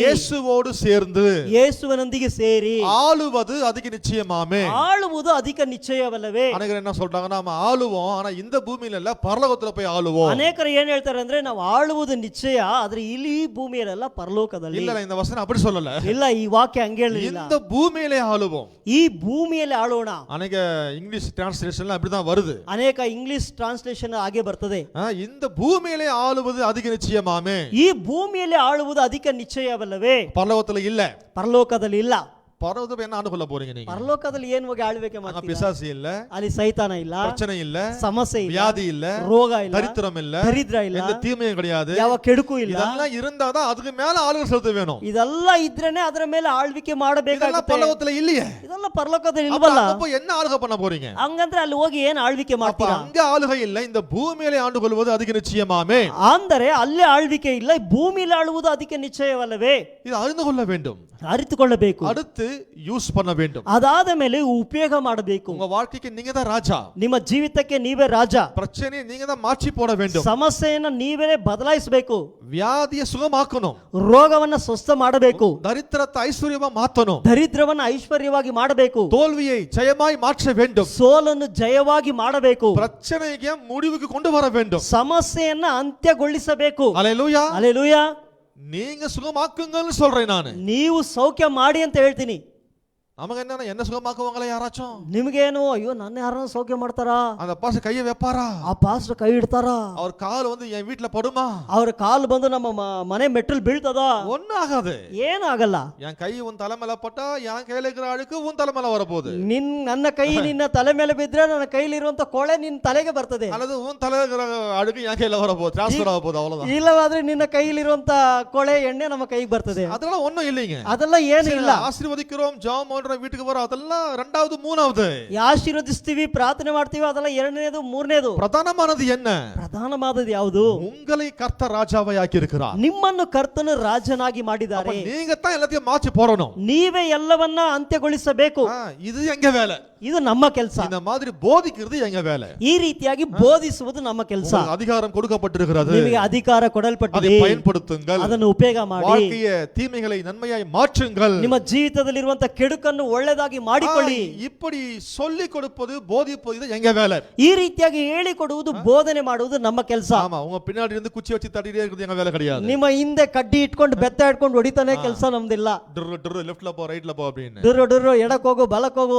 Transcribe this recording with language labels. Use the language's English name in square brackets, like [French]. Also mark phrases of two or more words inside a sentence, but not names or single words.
[Tamil] இயேசுவோடு சேர்ந்து [Kannada] ಯೇಸುವಿನೊಂದಿಗೆ ಸೇರಿ [Tamil] ஆளுவது அதிக நிச்சயமாமே. [Kannada] ಆಳುವುದು ಅಧಿಕ ನಿಶ್ಚಯವಲ್ಲವೇ? [Tamil] அநேகர் என்ன சொல்றாங்க, நாம ஆளுவோம், ஆனா இந்த பூமியில இல்ல, பரலோகத்துல போய் ஆளுவோம். [Kannada] ಅನೇಕರು ಏನ್ ಹೇಳ್ತಾರೆ ಅಂದ್ರೆ, ನಾವು ಆಳುವುದು ನಿಶ್ಚಯ, ಆದ್ರೆ ಇಲ್ಲಿ ಈ ಭೂಮಿಯಲ್ಲ, ಪರಲೋಕದಲ್ಲಿ. [Tamil] இல்ல, இந்த வசனம் அப்படி சொல்லல. [Kannada] ಇಲ್ಲ, ಈ ವಾಕ್ಯ ಹಂಗೆ ಹೇಳಿಲ್ಲ. [Tamil] இந்த பூமியிலே ஆளுவோம். [Kannada] ಈ ಭೂಮಿಯಲ್ಲಿ ಆಳೋಣ. [Tamil] அநேக [English] English translation [Tamil] அப்படிதான் வருது. [Kannada] ಅನೇಕ [English] English translation [Kannada] ಹಾಗೆ ಬರ್ತದೆ. [Tamil] இந்த பூமியிலே ஆளுவது அதிக நிச்சயமாமே. [Kannada] ಈ ಭೂಮಿಯಲ್ಲಿ ಆಳುವುದು ಅಧಿಕ ನಿಶ್ಚಯವಲ್ಲವೇ? [Tamil] பரலோகத்துல இல்ல. [Kannada] ಪರಲೋಕದಲ್ಲಿ ಇಲ್ಲ. [Tamil] பரலோகத்துல என்ன ஆண்டு கொள்ள போறீங்க நீங்க? [Kannada] ಪರಲೋಕದಲ್ಲಿ ಏನ್ ಹೋಗಿ ಆಳ್ವಿಕೆ [Tamil] அங்க [Kannada] ಮಾಡ್ತೀರಾ? [Tamil] பிசாசு இல்ல, [Kannada] ಅಲ್ಲಿ ಸೈತಾನ ಇಲ್ಲ, [Tamil] பிரச்சனை இல்ல, [Kannada] ಸಮಸ್ಯೆ ಇಲ್ಲ, [Tamil] வியாதி இல்ல, [Kannada] ರೋಗ ಇಲ್ಲ, [Tamil] தரித்திரம் இல்ல, [Kannada] ದರಿದ್ರ ಇಲ್ಲ, [Tamil] எந்த தீமையும் கிடையாது. [Kannada] ಯಾವ ಕೆಡುಕು ಇಲ್ಲ. [Tamil] இதெல்லாம் இருந்தாதான் அதுக்கு மேல ஆளுகள் செலுத்த வேணும். [Kannada] ಇದೆಲ್ಲ ಇದ್ರೇನೆ ಅದರ ಮೇಲೆ ಆಳ್ವಿಕೆ [Tamil] இதெல்லாம் [Kannada] ಮಾಡಬೇಕಾಗುತ್ತೆ. [Tamil] பரலோகத்துல இல்லையே. [Kannada] ಇದೆಲ್ಲ ಪರಲೋಕದಲ್ಲಿ [Tamil] அப்ப [Kannada] ಇಲ್ವಲ್ಲ. [Tamil] அங்க போய் என்ன ஆளுகை பண்ண போறீங்க? [Kannada] ಹಂಗಂದ್ರೆ ಅಲ್ಲಿ ಹೋಗಿ ಏನ್ ಆಳ್ವಿಕೆ [Tamil] அப்ப [Kannada] ಮಾಡ್ತೀರಾ? [Tamil] அங்க ஆளுகை இல்ல, இந்த பூமியிலே ஆண்டு கொள்வது அதுக்கு நிச்சயமாமே. [Kannada] ಅಂದರೆ ಅಲ್ಲಿ ಆಳ್ವಿಕೆ ಇಲ್ಲ, ಭೂಮಿಯಲ್ಲಿ ಆಳುವುದು ಅದಕ್ಕೆ ನಿಶ್ಚಯವಲ್ಲವೇ? [Tamil] இது அறிந்து கொள்ள வேண்டும், [Kannada] ಅರಿತುಕೊಳ್ಳಬೇಕು, [Tamil] அடுத்து யூஸ் பண்ண வேண்டும். [Kannada] ಅದಾದ ಮೇಲೆ ಉಪಯೋಗ ಮಾಡಬೇಕು. [Tamil] உங்க வாழ்க்கைக்கு நீங்க தான் ராஜா, [Kannada] ನಿಮ್ಮ ಜೀವಿತಕ್ಕೆ ನೀವೇ ರಾಜ, [Tamil] பிரச்சனையை நீங்க தான் மாற்றி போட வேண்டும், [Kannada] ಸಮಸ್ಯೆಯನ್ನ ನೀವೇ ಬದಲಾಯಿಸಬೇಕು, [Tamil] வியாதியை சுகமாக்கணும், [Kannada] ರೋಗವನ್ನ ಸ್ವಸ್ಥ ಮಾಡಬೇಕು, [Tamil] தரித்திரத்தை ஐஸ்வர்யமா மாத்தணும், [Kannada] ದರಿದ್ರವನ್ನ ಐಶ್ವರ್ಯವಾಗಿ ಮಾಡಬೇಕು, [Tamil] தோல்வியை ஜெயமாய் மாற்ற வேண்டும், [Kannada] ಸೋಲನ್ನು ಜಯವಾಗಿ ಮಾಡಬೇಕು, [Tamil] பிரச்சனைக்கு முடிவுக்கு கொண்டு வர வேண்டும். [Kannada] ಸಮಸ್ಯೆಯನ್ನ ಅಂತ್ಯಗೊಳಿಸಬೇಕು. [Tamil] அல்லேலூயா. [Kannada] ಅಲ್ಲೇಲೂಯಾ. [Tamil] நீங்க சுகமாக்குங்கன்னு சொல்றேன் நானு. [Kannada] ನೀವು ಸೌಖ್ಯ ಮಾಡಿ ಅಂತ ಹೇಳ್ತೀನಿ. [Tamil] நமக்கு என்ன சுகமாக்குவாங்களா யாராச்சும்? [Kannada] ನಿಮ್ಗೇನು, ಅಯ್ಯೋ ನನ್ನ ಯಾರನ್ನ ಸೌಖ್ಯ ಮಾಡ್ತಾರಾ? [Tamil] அந்த பாஸ்டர் கையை வைப்பாரா? [Kannada] ಆ ಪಾಸ್ಟರ್ ಕೈ ಇಡ್ತಾರಾ? [Tamil] அவர் கால் வந்து என் வீட்டுல படுமா? [Kannada] ಅವ್ರ ಕಾಲು ಬಂದು ನಮ್ಮ ಮನೆ ಮೆಟ್ಟಲ್ ಬೀಳ್ತದ? [Tamil] ஒன்னும் ஆகாது. [Kannada] ಏನಾಗಲ್ಲ. [Tamil] என் கை உன் தலை மேல பட்டா என் கையில இருக்கிற அழுக்கு உன் தலை மேல வரப்போகுது. [Kannada] ನನ್ನ ಕೈ ನಿನ್ನ ತಲೆ ಮೇಲೆ ಬಿದ್ರೆ ನನ್ನ ಕೈಲಿರುವಂತ ಕೊಳೆ ನಿನ್ನ ತಲೆಗೆ ಬರ್ತದೆ. [Tamil] அல்லது உன் தலை இருக்கிற அழுக்கு என் கையில வரப்போகுது, டிரான்ஸ்ஃபர் ஆக போகுது, அவ்வளவுதான். [Kannada] ಇಲ್ಲವಾದ್ರೆ ನಿನ್ನ ಕೈಲಿರುವಂತ ಕೊಳೆ ಎಣ್ಣೆ ನಮ್ಮ ಕೈಗೆ ಬರ್ತದೆ. [Tamil] அதெல்லாம் ஒண்ணும் இல்லைங்க. [Kannada] ಅದೆಲ್ಲ ಏನು ಇಲ್ಲ. [Tamil] ஆசீர்வதிக்கிறோம், ஜெபம் பண்றோம், வீட்டுக்கு வரோம், அதெல்லாம் ரெண்டாவது மூணாவது. [Kannada] ಆಶೀರ್ವದಿಸ್ತೀವಿ, ಪ್ರಾರ್ಥನೆ ಮಾಡ್ತೀವಿ, ಅದೆಲ್ಲ ಎರಡನೇದು ಮೂರನೇದು. [Tamil] பிரதானமானது என்ன? [Kannada] ಪ್ರಧಾನವಾದದ್ದು ಯಾವುದು? [Tamil] உங்களை கர்த்தர் ராஜாவாய் ஆக்கி இருக்கிறார். [Kannada] ನಿಮ್ಮನ್ನು ಕರ್ತನು ರಾಜನಾಗಿ ಮಾಡಿದ್ದಾರೆ. [Tamil] நீங்க தான் எல்லாத்தையும் மாற்றி போடணும். [Kannada] ನೀವೇ ಎಲ್ಲವನ್ನ ಅಂತ್ಯಗೊಳಿಸಬೇಕು. [Tamil] இது எங்க வேலை? [Kannada] ಇದು ನಮ್ಮ ಕೆಲಸ. [Tamil] இந்த மாதிரி போதிக்கிறது எங்க வேலை. [Kannada] ಈ ರೀತಿಯಾಗಿ ಬೋಧಿಸುವುದು ನಮ್ಮ ಕೆಲಸ. [Tamil] அதிகாரம் கொடுக்கப்பட்டிருக்கிறது, [Kannada] ನಿಮಗೆ ಅಧಿಕಾರ [Tamil] அதை [Kannada] ಕೊಡಲ್ಪಟ್ಟಿದೆ, [Tamil] பயன்படுத்துங்கள். [Kannada] ಅದನ್ನು ಉಪಯೋಗ ಮಾಡಿ [Tamil] வாழ்க்கைய தீமைகளை நன்மையாய் மாற்றுங்கள். [Kannada] ನಿಮ್ಮ ಜೀವಿತದಲ್ಲಿರುವಂತ ಕೆಡುಕನ್ನು ಒಳ್ಳೆದಾಗಿ ಮಾಡಿಕೊಳ್ಳಿ. [Tamil] இப்படி சொல்லி கொடுப்பது, போதிப்பது இது எங்க வேலை. [Kannada] ಈ ರೀತಿಯಾಗಿ ಹೇಳಿಕೊಡುವುದು, ಬೋಧನೆ ಮಾಡುವುದು ನಮ್ಮ ಕೆಲಸ. [Tamil] ஆமா, உங்க பின்னாடி இருந்து குச்சி வச்சு தட்டிட்டே இருக்கிறது எங்க வேலை கிடையாது. [Kannada] ನಿಮ್ಮ ಹಿಂದೆ ಕಡ್ಡಿ ಇಟ್ಕೊಂಡು ಬೆತ್ತ ಇಟ್ಕೊಂಡು ಹೊಡಿತಾನೆ ಕೆಲಸ ನಮ್ದಿಲ್ಲ. [Tamil] டுரு ಲೆಫ್ಟ್ல போ ரைட்ல போ அப்படின்னு [Kannada] ಡುರು ಡುರು ಎಡಕ್ ಹೋಗು ಬಲಕ್ ಹೋಗು